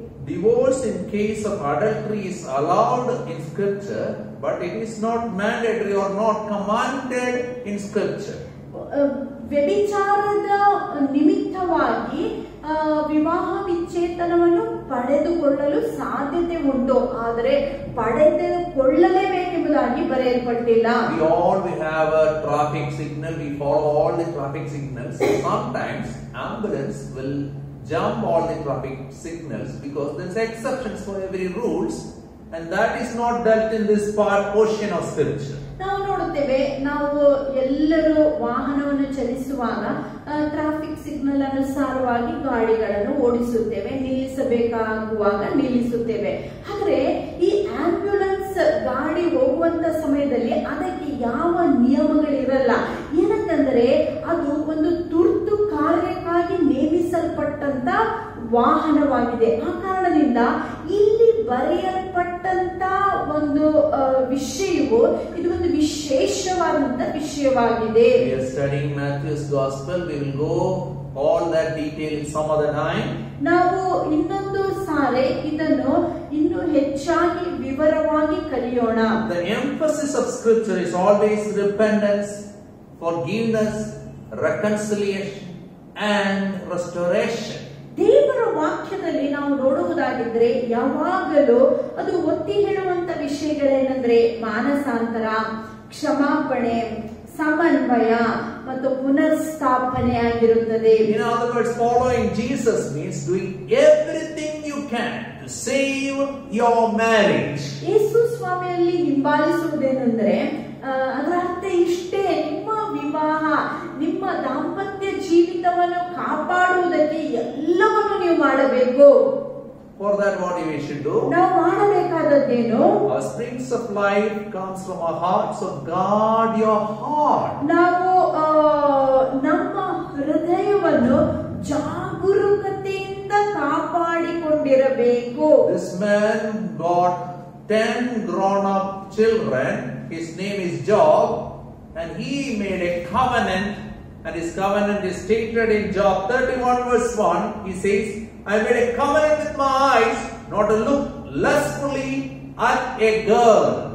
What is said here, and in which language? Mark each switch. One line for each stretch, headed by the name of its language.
English: Divorce in case of adultery is allowed in scripture, but it is not mandatory or not commanded in scripture.
Kannada: ವ್ಯಭಿಚಾರದ ನಿಮಿತ್ತವಾಗಿ ವಿವಾಹ ವಿಚ್ಛೇದನವನ್ನು ಪಡೆದುಕೊಳ್ಳಲು ಸಾಧ್ಯತೆ ಉಂಟು, ಆದರೆ ಪಡೆದುಕೊಳ್ಳಲೇಬೇಕೆಂಬುದಾಗಿ ಬರೆಯಲ್ಪಟ್ಟಿಲ್ಲ.
English: We have a traffic signal, we follow all the traffic signals. Sometimes ambulance will jump all the traffic signals because there's exceptions for every rules, and that is not dealt in this portion of scripture.
Kannada: ನಾವು ನೋಡುತ್ತೇವೆ, ನಾವು ಎಲ್ಲರೂ ವಾಹನವನ್ನು ಚಲಿಸುವಾಗ traffic signal ಅನುಸಾರವಾಗಿ ಗಾಡಿಗಳನ್ನು ಓಡಿಸುತ್ತೇವೆ, ನಿಲ್ಲಿಸಬೇಕಾಗುವಾಗ ನಿಲ್ಲಿಸುತ್ತೇವೆ. ಆದರೆ ಈ ಆಂಬ್ಯುಲೆನ್ಸ್ ಗಾಡಿ ಹೋಗುವಂತ ಸಮಯದಲ್ಲಿ ಅದಕ್ಕೆ ಯಾವ ನಿಯಮಗಳಿರಲ್ಲ. ಏನಂತಂದ್ರೆ ಅದು ಒಂದು ತುರ್ತು ಕಾರ್ಯಕ್ಕಾಗಿ ನೇಮಿಸಲ್ಪಟ್ಟಂತ ವಾಹನವಾಗಿದೆ. ಆ ಕಾರಣದಿಂದ ಇಲ್ಲಿ ಬರೆಯಲ್ಪಟ್ಟಂತ ಒಂದು ವಿಷಯವು ಇದು ಒಂದು ವಿಶೇಷವಾದಂತ ವಿಷಯವಾಗಿದೆ.
English: We are studying Matthew's Gospel. We will go all that detail in some other time.
Kannada: ನಾವು ಇನ್ನೊಂದು ಸಾರಿ ಇದನ್ನು ಇನ್ನೂ ಹೆಚ್ಚಾಗಿ ವಿವರವಾಗಿ ಕಲಿಯೋಣ.
English: The emphasis of scripture is always repentance, forgiveness, reconciliation and restoration.
Kannada: ದೇವರ ವಾಕ್ಯದಲ್ಲಿ ನಾವು ನೋಡುವುದಾಗಿದ್ರೆ ಯಾವಾಗಲೂ ಅದು ಒತ್ತಿ ಹೇಳುವಂತ ವಿಷಯಗಳೇನೆಂದ್ರೆ ಮಾನಸಾಂತರ, ಕ್ಷಮಾಪಣೆ, ಸಮನ್ವಯ ಮತ್ತು ಪುನರ್ಸ್ಥಾಪನೆ ಆಗಿರುತ್ತದೆ.
English: In other words, following Jesus means doing everything you can to save your marriage.
Kannada: ಯೇಸು ಸ್ವಾಮಿಯಲ್ಲಿ ಹಿಂಬಾಲಿಸುವುದೇನೆಂದ್ರೆ ಅದರ ಅರ್ಥ ಇಷ್ಟೇ, ನಿಮ್ಮ ವಿವಾಹ, ನಿಮ್ಮ ದಾಂಪತ್ಯ ಜೀವಿತವನ್ನು ಕಾಪಾಡುವುದಕ್ಕೆ ಎಲ್ಲವನ್ನು ನೀವು ಮಾಡಬೇಕು.
English: For that, what we should do?
Kannada: ನಾವು ಮಾಡಬೇಕಾದದ್ದೇನು?
English: Our springs of life comes from our heart, so guard your heart.
Kannada: ನಾವು ನಮ್ಮ ಹೃದಯವನ್ನು ಜಾಗರೂಕತೆಯಿಂದ ಕಾಪಾಡಿಕೊಂಡಿರಬೇಕು.
English: This man got 10 grown-up children. His name is Job, and he made a covenant, and his covenant is stated in Job 31 verse 1. He says, I made a covenant with my eyes not to look lustfully at a girl.